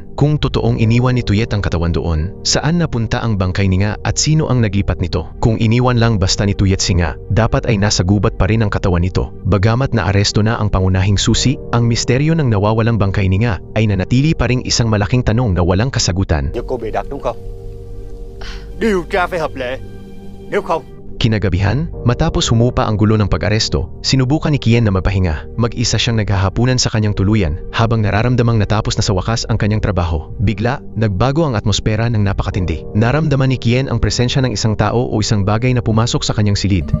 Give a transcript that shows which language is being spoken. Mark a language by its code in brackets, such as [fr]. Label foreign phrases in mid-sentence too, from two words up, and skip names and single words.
[tl] Kung totoong iniwan ni Tuyet ang katawan doon, saan napunta ang bangkay ni nga at sino ang naglipat nito? Kung iniwan lang basta ni Tuyet si nga, dapat ay nasa gubat pa rin ang katawan nito. Bagamat naaresto na ang pangunahing susi, ang misteryo ng nawawalang bangkay ni nga ay nanatili pa ring isang malaking tanong na walang kasagutan. [vi] Do cô bị đặt đúng không? Điều tra phải hợp lệ. Nếu không, [tl] Kinagabihan, matapos humupa ang gulo ng pag-aresto, sinubukan ni Kien na magpahinga. Mag-isa siyang naghahapunan sa kanyang tuluyan habang nararamdamang natapos na sa wakas ang kanyang trabaho. Bigla, nagbago ang atmosfera ng napakatindi. Naramdaman ni Kien ang presensya ng isang tao o isang bagay na pumasok sa kanyang silid.